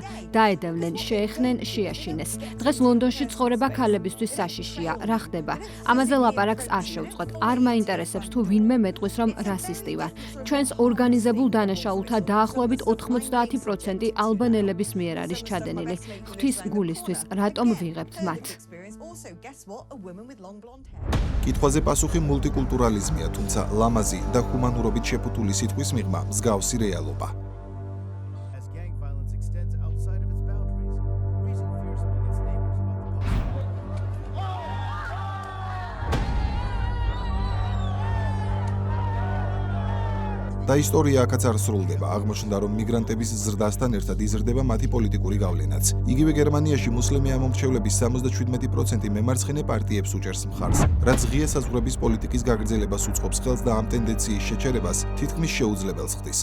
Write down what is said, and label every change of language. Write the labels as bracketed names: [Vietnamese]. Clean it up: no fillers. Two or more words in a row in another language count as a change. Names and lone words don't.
[Georgian] დაედევნენ, შეეხნენ, შეაშინეს. დღეს ლონდონში ცხოვრება ქალებისთვის საშიშია. რა ხდება? ამაზე ლაპარაკს არ შევწყვეტ. არ მაინტერესებს თუ ვინმე მეტყვის, რომ რასისტი ვარ. ჩვენს ორგანიზებულ დანაშაულთა დაახლოებით 90% ალბანელების მიერ არის ჩადენილი. ღვთის გულისთვის, რატომ ვიღებთ მათ? [English] also guess what a woman with long blonde hair. [Georgian] კითხვაზე პასუხი მულტიკულტურალიზმია, თუმცა ლამაზი და ჰუმანურობით შეფუთული სიტყვის მიღმა მსგავსი რეალობა. [English] As gang violence extends outside of its boundaries, raising fears among its neighbors about the [Georgian] და ისტორია აქაც არ სრულდება. აღმოჩნდა, რომ მიგრანტების ზრდასთან ერთად იზრდება მათი პოლიტიკური გავლენაც. იგივე გერმანიაში მუსლიმი ამომრჩევლების 77% მემარცხენე პარტიებს უჭერს მხარს, რაც ღია საზღვრების პოლიტიკის გაგრძელებას უწყობს ხელს და ამ ტენდენციის შეჩერებას თითქმის შეუძლებელს ხდის.